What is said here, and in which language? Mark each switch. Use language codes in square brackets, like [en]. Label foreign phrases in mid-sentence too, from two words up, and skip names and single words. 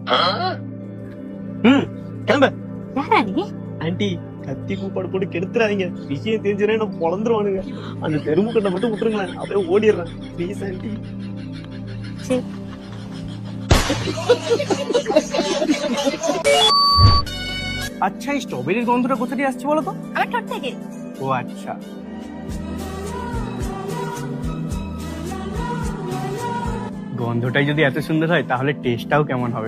[ta] கிளம்பு. யாரா நீ? ஆண்டி கத்தி கூப்பாடு போட்டு கெடுத்துறாதீங்க, விஷயம் தெரிஞ்சுனா என்ன பொழந்துருவானுங்க. அந்த தெருமுக்கட்டை மட்டும் விட்டுருங்களேன், அப்படியே ஓடிடுறேன் [en] please aunty. [bn] আচ্ছা, এই স্ট্রবেরির গন্ধটা কোথা দিয়ে আসছে বলো তো? আমার ঠোঁট থেকে। ও আচ্ছা, গন্ধটাই যদি এত সুন্দর হয় তাহলে টেস্টটাও কেমন হবে?